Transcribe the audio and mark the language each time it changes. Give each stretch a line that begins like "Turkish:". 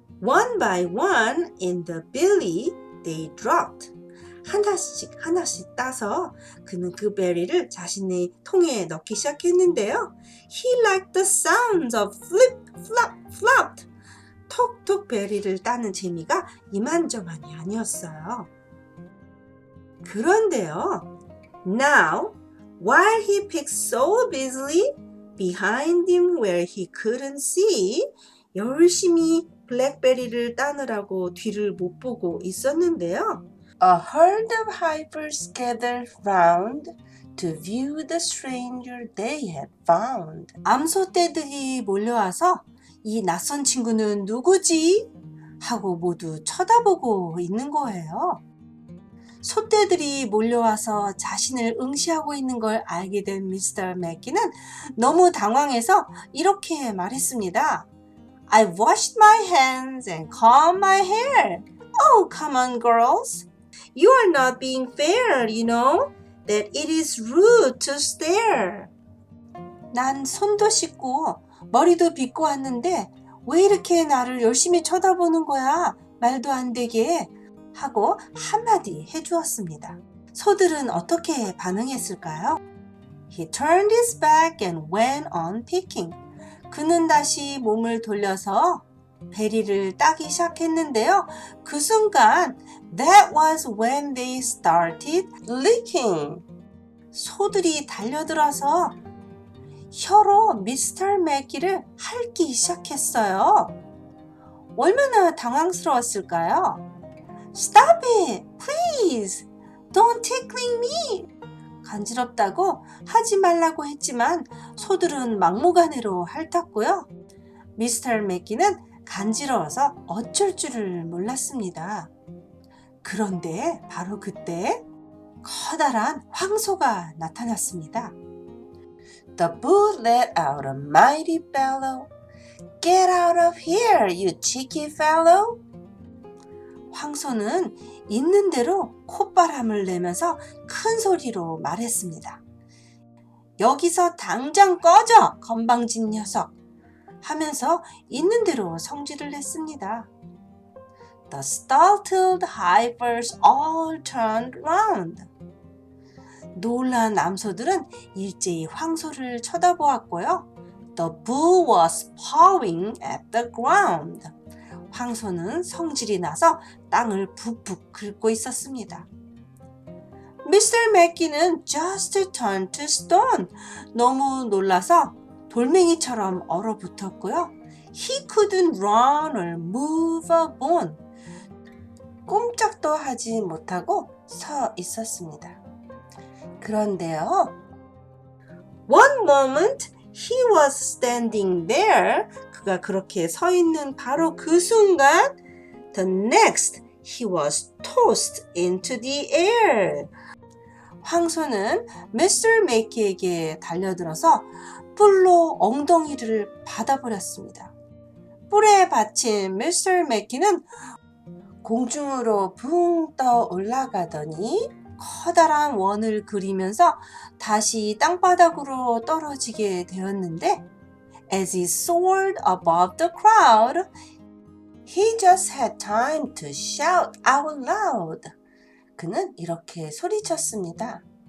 English: One by one in the billy they dropped.
Korean: 하나씩 따서 그는 그 베리를 자신의 통에 넣기 시작했는데요.
English: He liked the sounds of flip, flop, flop.
Korean: 톡톡 베리를 따는 재미가 이만저만이 아니었어요. 그런데요.
English: Now, while he picked so busily, behind him where he couldn't see,
Korean: 열심히 블랙베리를 따느라고 뒤를 못 보고 있었는데요.
English: A herd of vipers gathered round to view the stranger they had found.
Korean: 암소떼들이 몰려와서 이 낯선 친구는 누구지? 하고 모두 쳐다보고 있는 거예요. 소떼들이 몰려와서 자신을 응시하고 있는 걸 알게 된 미스터 맥기는 너무 당황해서 이렇게 말했습니다.
English: I've washed my hands and combed my hair. Oh, come on, girls. You are not being fair, you know, that it is rude to stare.
Korean: 난 손도 씻고 머리도 빗고 왔는데 왜 이렇게 나를 열심히 쳐다보는 거야? 말도 안 되게 하고 한마디 해주었습니다. 소들은 어떻게 반응했을까요?
English: He turned his back and went on picking.
Korean: 그는 다시 몸을 돌려서 베리를 따기 시작했는데요. 그 순간
English: That was when they started licking.
Korean: 소들이 달려들어서 혀로 미스터 맥기를 핥기 시작했어요. 얼마나 당황스러웠을까요?
English: Stop it, please. Don't tickling me.
Korean: 간지럽다고 하지 말라고 했지만 소들은 막무가내로 핥았고요. 미스터 맥기는 간지러워서 어쩔 줄을 몰랐습니다. 그런데 바로 그때 커다란 황소가 나타났습니다.
English: The bull let out a mighty bellow. Get out of here, you cheeky fellow.
Korean: 황소는 있는 대로 콧바람을 내면서 큰 소리로 말했습니다. 여기서 당장 꺼져, 건방진 녀석! 하면서 있는 대로 성질을 냈습니다.
English: The startled vipers all turned round.
Korean: 놀란 암소들은 일제히 황소를 쳐다보았고요.
English: The bull was pawing at the ground.
Korean: 황소는 성질이 나서 땅을 푹푹 긁고 있었습니다.
English: 미스터 맥기는 just turned to stone.
Korean: 너무 놀라서 돌멩이처럼 얼어붙었고요.
English: He couldn't run or move a bone.
Korean: 꼼짝도 하지 못하고 서 있었습니다. 그런데요.
English: One moment he was standing there.
Korean: 그가 그렇게 서 있는 바로 그 순간
English: The next he was tossed into the air.
Korean: 황소는 미스터 맥기에게 달려들어서 뿔로 엉덩이를 받아버렸습니다. 뿔에 받친 미스터 맥기는 공중으로 붕 떠 올라가더니 커다란 원을 그리면서 다시 땅바닥으로 떨어지게 되었는데
English: As he soared above the crowd, he just had time to shout out loud.
Korean: 그는 이렇게 소리쳤습니다.